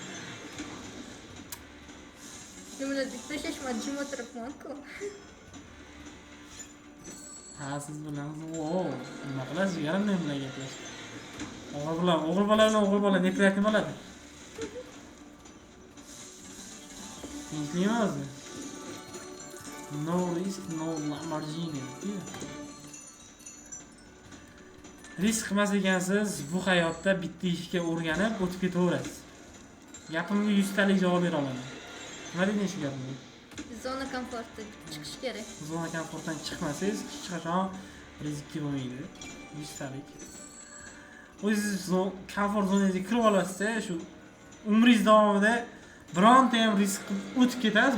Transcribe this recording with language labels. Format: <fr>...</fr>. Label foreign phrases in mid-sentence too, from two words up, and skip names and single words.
<uz>Nimani deb tashlashmadi, jim o'tiribman-ku. Ha, siz bilan nima qilasiz? Yarim men bilan gaplash. O'g'il bola nepryatni bo'ladi. Tinchlikmi o'zi?</uz> <en>No risk, no margin.</en> <uz>Risk qilmas ekansiz, bu hayotda bitta ishga o'rganib o'tib ketaverasiz. Gapimga 100 talik javob bera olaman. Nima deding shu gapni?</uz> <ru>Zona komfortdan</ru> <uz>chiqish kerak.</uz> <ru>Zona komfortdan</ru> <uz>chiqmasangiz, hech qachon riskli bo'lmaydi. 100 talik. O'zingiz komfort zonangizga kirib olasiz, shu umringiz davomida bironta ham risk qilib o'tib ketasiz.</uz>